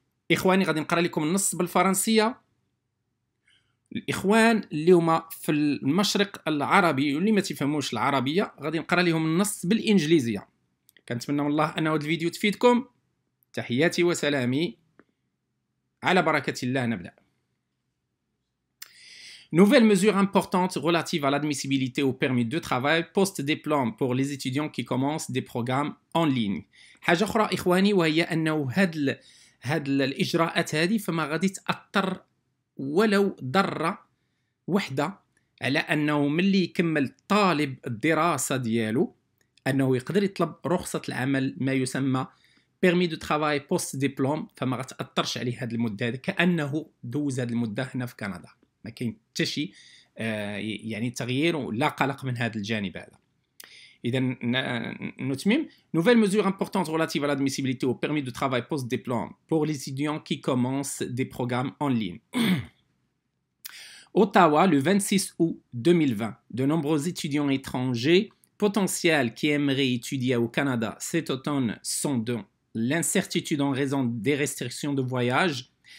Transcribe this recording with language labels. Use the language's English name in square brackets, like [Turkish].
[Arabic] اخواني، غادي نقرا لكم النص بالفرنسيه. الاخوان اللي هما في المشرق العربي واللي ما تفهموش العربيه، غادي نقرا لهم النص بالانجليزيه. كنتمنى من الله ان هذا الفيديو تفيدكم. تحياتي وسلامي، على بركه الله نبدا. [French] Nouvelle mesure importante relative à l'admissibilité au permis de travail post-diplôme pour les étudiants qui commencent des programmes en ligne. [Arabic] حاجة أخرى إخواني، وهي أنه هاد الإجراءات هذه فما غادي تأثر ولو ضرة وحدة على أنه ملي يكمل طالب الدراسة ديالو أنه يقدر يطلب رخصة العمل، ما يسمى [French] permis de travail post-diplôme. [Arabic] فما غتأثرش عليه هاد المدة هذه، كأنه دوز هاد المدة هنا في كندا، ما كاين حتى شي يعني تغيير ولا قلق من هذا الجانب هذا. إذا نتمم. [French] Nouvelle mesure importante relative à l'admissibilité au permis de travail post-diplôme pour les étudiants qui commencent des programmes en ligne. Ottawa, le 26 août 2020, de nombreux étudiants étrangers potentiels qui aimeraient étudier au Canada cet automne sont dans l'incertitude en raison des restrictions de voyage.